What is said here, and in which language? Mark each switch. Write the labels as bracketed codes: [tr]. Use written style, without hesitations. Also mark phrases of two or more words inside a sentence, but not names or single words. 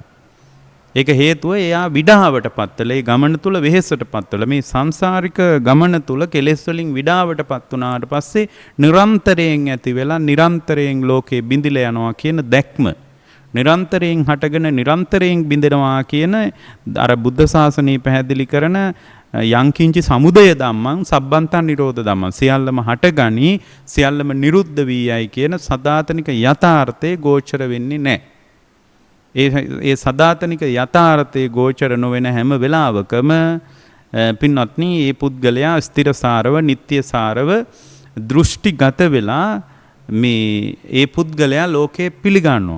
[si] ඒක හේතුව එයා විඩාවටපත් වෙලා ඒ ගමන තුල වෙහෙසටපත් වෙලා මේ සංසාරික ගමන තුල කෙලෙස් වලින් විඩාවටපත් වුණාට පස්සේ නිරන්තරයෙන් ඇති වෙලා නිරන්තරයෙන් ලෝකේ බිඳිලා යනවා කියන දැක්ම. නිරන්තරයෙන් හටගෙන නිරන්තරයෙන් බිඳෙනවා කියන අර බුද්ධ ශාසනය පැහැදිලි කරන [pi] යංකින්චි සමුදය ධම්මං සබ්බන්තං නිරෝධ ධම්මං [si] සියල්ලම හටගනි සියල්ලම නිරුද්ධ වී යයි කියන සදාතනික යථාර්ථයේ ගෝචර වෙන්නේ නැහැ. ඒ සදාතනික යථාර්ථයේ ගෝචර නොවන හැම වෙලාවකම පින්වත්නි මේ පුද්ගලයා ස්ථිරසාරව නිට්ටයසාරව දෘෂ්ටිගත වෙලා මේ ඒ පුද්ගලයා ලෝකේ පිළිගන්නවා.